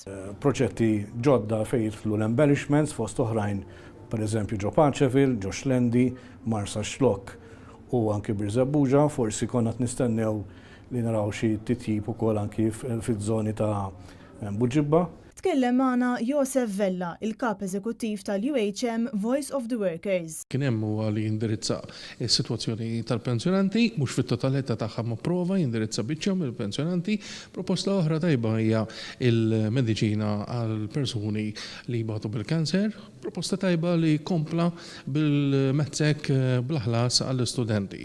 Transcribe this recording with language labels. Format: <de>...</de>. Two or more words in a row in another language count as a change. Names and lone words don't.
<mt>Proġetti ġodda fejn jidħlu l-embellishments fost oħrajn, pereżempju ġo Paċeville, ġo Xlendi, Marsa Xlok u anki Birżebbuġa, forsi konna nistennew li naraw xi titjib ukoll anki fiż-żoni ta' Buġibba. Tkellem magħna Josef Vella, il-kap eżekuttiv tal-UHM Voice of the Workers. Kien hemm huwa li jindirizza s-sitwazzjoni tal-pensjonanti, mhux fit-totalità tagħha ma prova jindirizza biċċhom il-pensjonanti. Proposta oħra tajba hija il-mediċina għal persuni li jbagħtu bil-kanser, proposta tajba li kompla bil-mezzek bl-ħlas għall-istudenti.</mt>